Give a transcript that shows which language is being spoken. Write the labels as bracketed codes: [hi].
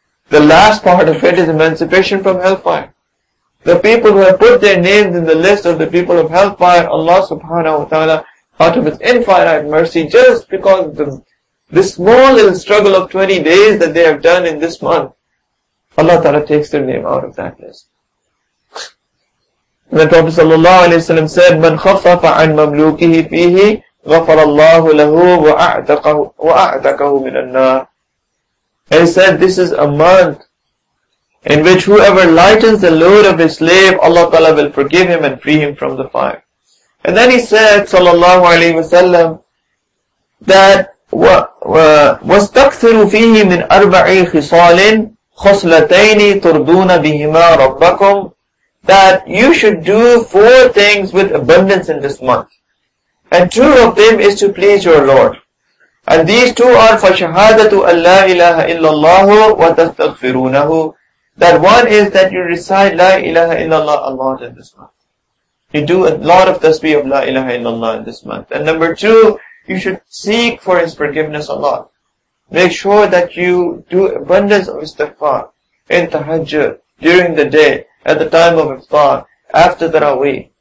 [en] The last part of it is emancipation from hellfire. The people who have put their names in the list of the people of hellfire, Allah subhanahu wa ta'ala, out of His infinite mercy, just because this small little struggle of 20 days that they have done in this month, Allah ta'ala takes their name out of that list. And the Prophet sallallahu alayhi wa sallam said, [ar] مَنْ خَفَّفَ عَنْ مَمْلُوكِهِ فِيهِ غَفَرَ اللَّهُ لَهُ وَأَعْتَقَهُ مِنَ النَّارِ. [en] And he said, this is a month in which whoever lightens the load of his slave, Allah ta'ala will forgive him and free him from the fire. And then he said, [ar] sallallahu alayhi wa sallam, that وَاسْتَكْثِرُوا فِيهِ مِنْ أَرْبَعِ خِصَالٍ خَصْلَتَيْنِ تُرْضُونَ بِهِمَا رَبَّكُمْ. [en] That you should do 4 things with abundance in this month. And 2 of them is to please your Lord. And these 2 are [ar] فَشَهَادَةُ أَلَّا إِلَهَ إِلَّا اللَّهُ وَتَسْتَغْفِرُونَهُ. [en] That one is that you recite La ilaha illallah a lot in this month. You do a lot of tasbih of La ilaha illallah in this month. And number 2, you should seek for His forgiveness a lot. Make sure that you do abundance of istighfar in tahajjud, during the day, at the time of iftar, after tarawih.